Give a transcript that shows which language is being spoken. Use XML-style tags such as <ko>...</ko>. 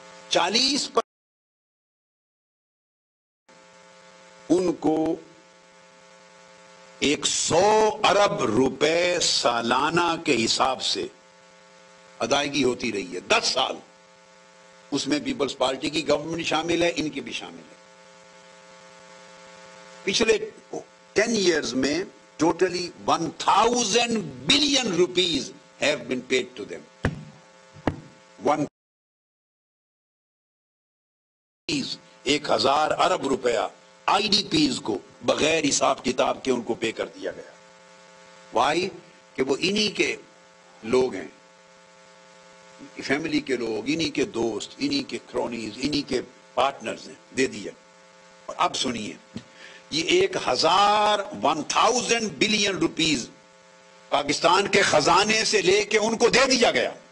<ur>40 پر ان کو 100 ارب روپے سالانہ کے حساب سے ادائیگی ہوتی رہی ہے 10 سال. اس میں پیپلز پارٹی کی گورنمنٹ شامل ہے، ان کی بھی شامل ہے. پچھلے 10 years میں totally</ur> <en>1000 billion rupees have been paid to them.</en> <ur>1000 ارب روپیہ آئی ڈی پیز کو بغیر حساب کتاب کے ان کو پے کر دیا گیا. وائی کہ وہ انہی کے لوگ ہیں، فیملی کے لوگ، انہی کے دوست، انہی کے کرونیز، انہی کے پارٹنرز ہیں، دے دیا۔ اور اب سنیے، یہ 1000 بلین روپیز پاکستان کے خزانے سے لے کے ان کو دے دیا گیا۔</ur>